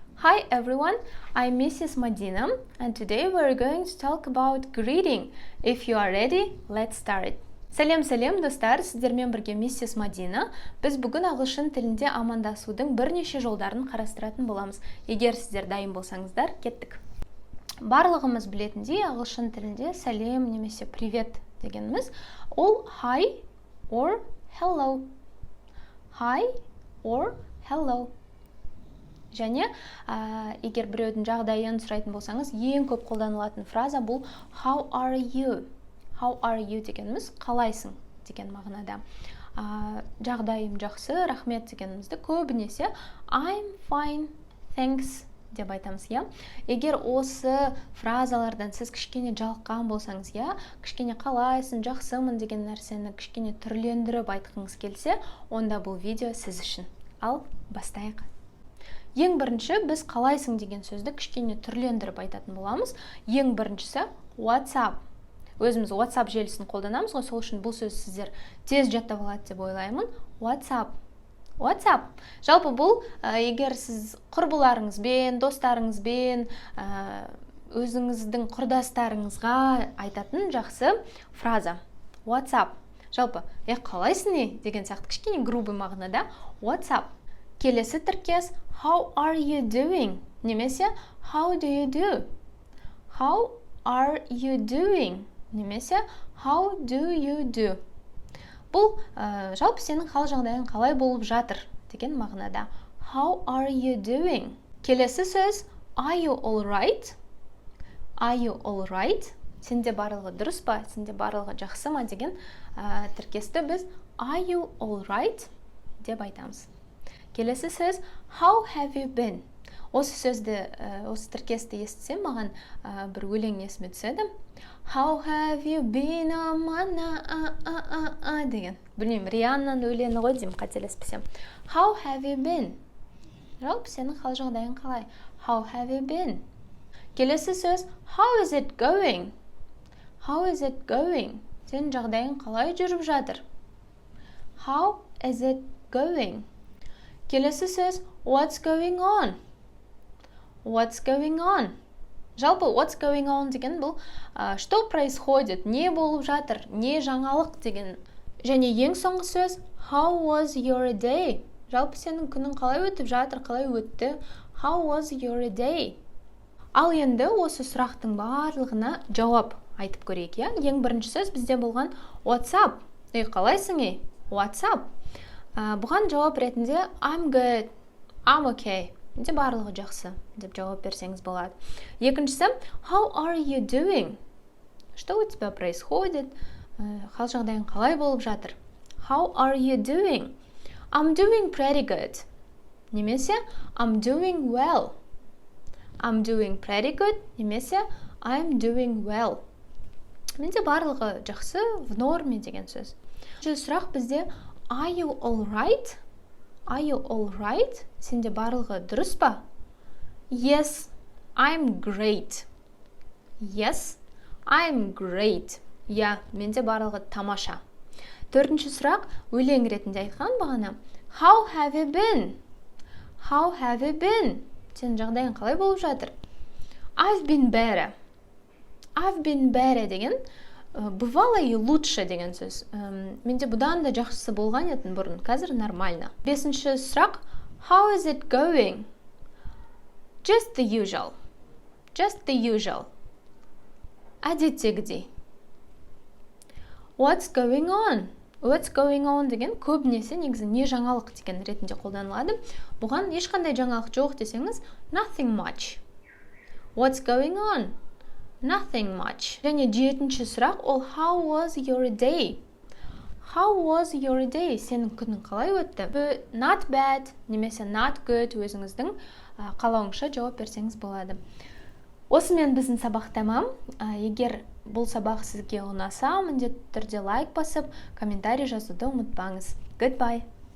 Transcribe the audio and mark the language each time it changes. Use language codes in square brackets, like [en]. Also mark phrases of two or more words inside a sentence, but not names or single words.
[en] Hi everyone, I'm Mrs. Madina and today we're going to talk about greeting. If you are ready, let's start. [kk] Сәлем, достар, сіздермен бірге миссис Мадина. Біз бүгін ағылшын тілінде амандасудың бірнеше жолдарын қарастыратын боламыз. Егер сіздер дайын болсаңыздар, кеттік. Барлығымыз білетіндей, ағылшын тілінде сәлем немесе привет дегеніміз ол [en] hi or hello. Hi or hello. [kk] Және егер біреудің жағдайын сұрайтын болсаңыз, ең көп қолданылатын фраза бұл [en] how are you? How are you [kk] дегеніміз қалайсың деген мағынада. Жағдайым жақсы, рахмет дегенімізді көбінесе [en] I'm fine, thanks [kk] деп айтамыз, я. Егер осы фразалардан сіз кішкене жалыққан болсаңыз, я, кішкене қалайсың, жақсымын деген нәрсені кішкене түрлендіріп айтқыңыз келсе, онда бұл видео сіз үшін. Ал бастайық. Ең бірінші біз қалайсың деген сөзді кішкене түрлендіріп айтатын боламыз. Ең біріншісі [en] what's up. [kk] Өзіміз WhatsApp желісін қолданамыз ғой, сол үшін бұл сөз сіздер тез жаттап алады деп ойлаймын. [en] What's up? What's up? [kk] Жалпы бұл егер сіз құрбыларыңызбен, достарыңызбен, өзіңіздің құрдастарыңызға айтатын жақсы фраза. [en] What's up? [kk] Жалпы, қалайсың не? Деген сияқты кішкене грубый мағынада [en] what's up? [kk] Келесі тіркес [en] how are you doing? Немесе how do you do? How are you doing? Немесе how do you do? [kk] Бұл жалпы сенің хал жағдайың қалай болып жатыр деген мағынада. [en] How are you doing? [kk] Келесі сөз [en] are you all right? Are you all right? [kk] Сенде барлығы дұрыс па? Сенде барлығы жақсы ма деген тіркесті біз [en] are you all right [kk] деп айтамыз. Келесі сөз [en] how have you been? [kk] Осы сөзді, осы тіркесті естісем, маған бір өлең есіме түседі. [en] How have you been, [kk] деген. Білмеймін, Рианнаның өлеңі ғой деймін, қателеспесем. [en] How have you been? [kk] Жалпы сенің хал жағдайың қалай? [en] How have you been? [kk] Келесі сөз [en] how is it going? How is it going? [kk] Сенің жағдайың қалай жүріп жатыр? [en] How is it going? [kk] Келесі сөз [en] what's going on? What's going on? [kk] Жалпы [en] what's going on [kk] деген бұл [ru] что происходит, [kk] не болып жатыр, не жаңалық деген. Және ең соңғы сөз [en] how was your day? [kk] Жалпы сенің күнің қалай өтіп жатыр, қалай өтті? [en] How was your day? [kk] Ал енді осы сұрақтың барлығына жауап айтып көрейік, я? Ең бірінші сөз бізде болған [en] what's up? [kk] Қалайсың е? [en] What's up? [kk] Бұған жауап ретінде [en] I'm good, I'm okay. [kk] Менде барлығы жақсы деп жауап берсеңіз болады. [en] Екіншісі how are you doing? [ru] Что у тебя происходит? [kk] Хал жағдайың қалай болып жатыр? [en] How are you doing? I'm doing pretty good. Немесе I'm doing well. I'm doing pretty good. Немесе I'm doing well. [kk] Менде барлығы жақсы, [ru] в норме [kk] деген сөз. Сұрақ бізде [en] are you all right? Are you all right? [kk] Сенде барлығы дұрыс па? [en] Yes, I'm great. Yes, I'm great. [kk] Я, менде барлығы тамаша. Төртінші сұрақ өлең ретінде айтқан бағана. [en] How have you been? How have you been? [kk] Сенің жағдайың қалай болып жатыр? [en] I've been better. I've been better деген [ru] бывало и лучше [kk] деген сөз. Менде бұдан да жақсысы болған етін бұрын, қазір нормально. Бесінші сұрақ [en] how is it going? Just the usual. Just the usual. Әдеттегідей. What's going on? What's going on [kk] деген көбінесе негізі не жаңалық деген ретінде қолданылады. Бұған ешқандай жаңалық жоқ десеңіз [en] nothing much. What's going on? Nothing much. [kk] Және жетінші сұрақ ол [en] how was your day? How was your day? [kk] Сенің күнің қалай өтті? [en] Not bad [kk] немесе [en] not good [kk] өзіңіздің қалауыңша жауап берсеңіз болады. Осымен біздің сабақ тәмам. Егер бұл сабақ сізге ұнаса, міндетті түрде лайк басып, комментарий жазуды ұмытпаңыз. [en] Goodbye.